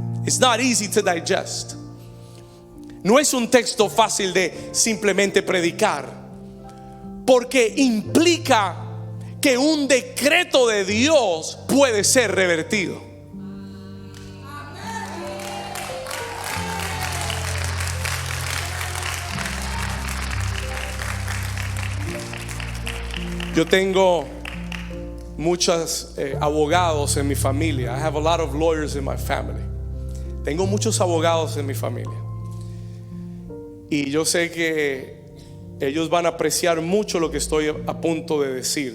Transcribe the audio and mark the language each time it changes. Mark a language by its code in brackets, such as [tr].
[en] It's not easy to digest. [es] No es un texto fácil de simplemente predicar, porque implica que un decreto de Dios puede ser revertido. Yo tengo muchos abogados en mi familia. [en] I have a lot of lawyers in my family. [es] Tengo muchos abogados en mi familia. Y yo sé que ellos van a apreciar mucho lo que estoy a punto de decir.